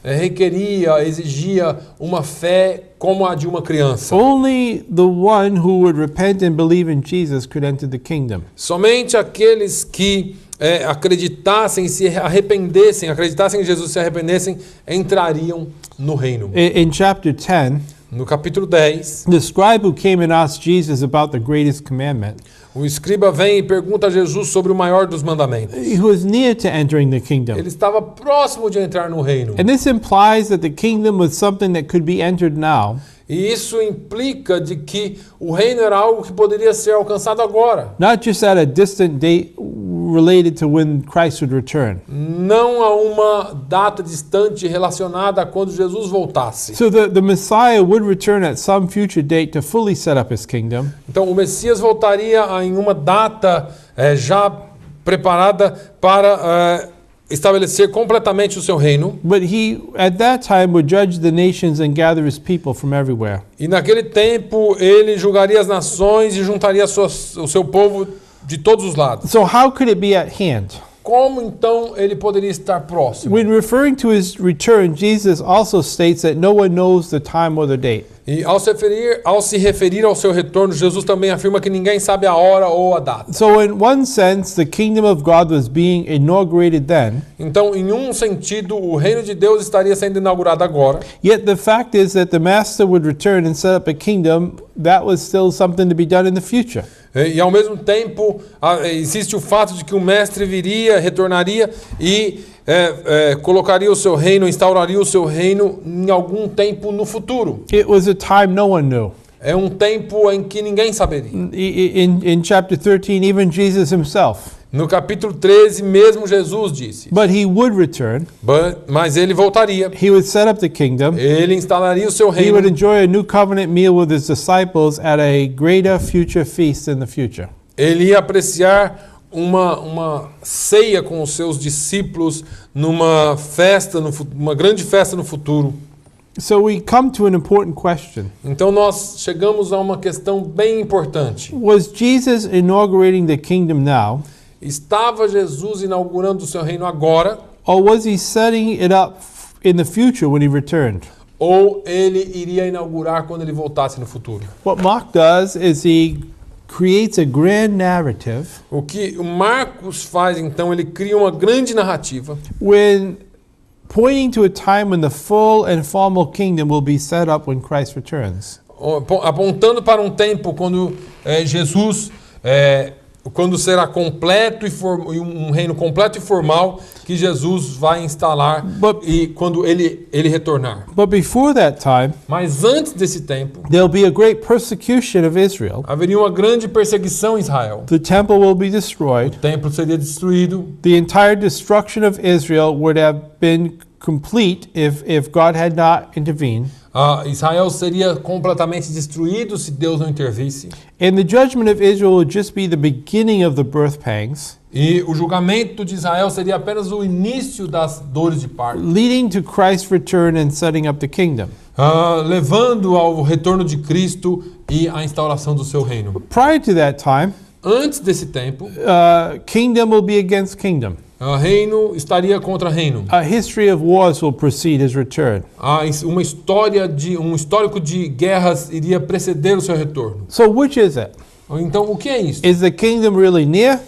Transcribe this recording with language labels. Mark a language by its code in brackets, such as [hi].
[pt] exigia uma fé como a de uma criança. [en] Only the one who would repent and believe in Jesus could enter the kingdom. [pt] Somente aqueles que acreditassem em Jesus, se arrependessem, entrariam no reino. [en] In chapter 10, [pt] No capítulo 10, [en] the scribe who came and asked Jesus about the greatest commandment, [pt] o escriba vem e pergunta a Jesus sobre o maior dos mandamentos. [en] he was near to entering the kingdom. [pt] Ele estava próximo de entrar no reino. [en] And this implies that the kingdom was something that could be entered now, [pt] E isso implica de que o reino era algo que poderia ser alcançado agora. [en] not just at a distant date related to when Christ would return. [pt] Não a uma data distante relacionada a quando Jesus voltasse. [en] So the Messiah would return at some future date to fully set up his kingdom. [pt] Então o Messias voltaria em uma data já preparada para estabelecer completamente o seu reino. [en] But he, at that time, would judge the nations and gather his people from everywhere. [pt] E naquele tempo ele julgaria as nações e juntaria o seu povo de todos os lados. [en] So how could it be at hand? [pt] Como então ele poderia estar próximo? [en] When referring to his return, Jesus also states that no one knows the time or the date. [pt] E ao se referir ao seu retorno, Jesus também afirma que ninguém sabe a hora ou a data. [en] So in one sense, the kingdom of God was being inaugurated then, [pt] Então, em um sentido, o reino de Deus estaria sendo inaugurado agora. [en] yet the fact is that the master would return and set up a kingdom that was still something to be done in the future. [pt] E ao mesmo tempo, existe o fato de que o mestre viria, retornaria e colocaria o seu reino, instauraria o seu reino em algum tempo no futuro. [en] It was a time no one knew. [pt] É um tempo em que ninguém saberia. [en] In chapter 13, even Jesus himself. [pt] No capítulo 13, mesmo Jesus disse. [en] But he would return. [pt] Mas ele voltaria. [en] He would set up the kingdom. [pt] Ele instalaria o seu [en] He [pt] reino. [en] would enjoy a new covenant meal with his disciples at a greater future feast in the future. [pt] Ele ia apreciar uma ceia com os seus discípulos numa festa, uma grande festa no futuro. [en] So we come to an important question. [pt] Então nós chegamos a uma questão bem importante. [en] Was Jesus inaugurating the kingdom now, [pt] Estava Jesus inaugurando o seu reino agora, [en] or was he setting it up in the future when he returned? [pt] ou ele iria inaugurar quando ele voltasse no futuro? [en] What Mark does is he creates a grand narrative [pt] O que o Marcos faz então, ele cria uma grande narrativa [en] when pointing to a time when the full and formal kingdom will be set up when Christ returns. [pt] apontando para um tempo quando Jesus quando será completo e um reino completo e formal que Jesus vai instalar e quando ele retornar. [en] But before that time, [pt] Mas antes desse tempo, [en] there'll be a great persecution of Israel. [pt] haveria uma grande perseguição em Israel. [en] The temple will be destroyed. [pt] O templo seria destruído. [en] The entire destruction of Israel would have been complete if God had not intervened. [pt] Israel seria completamente destruído se Deus não intervisse. [en] And the judgment of Israel would just be the beginning of the birth pangs, [pt] E o julgamento de Israel seria apenas o início das dores de parto, [en] leading to Christ's return and setting up the kingdom. [pt] levando ao retorno de Cristo e à instauração do seu reino. [en] Prior to that time, [pt] Antes desse tempo, [en] kingdom will be against kingdom. [pt] reino estaria contra reino. [en] A history of wars will precede his return. [pt] Um histórico de guerras iria preceder o seu retorno. [en] So which is it? [pt] Então, o que é isso? [en] Is the kingdom really near,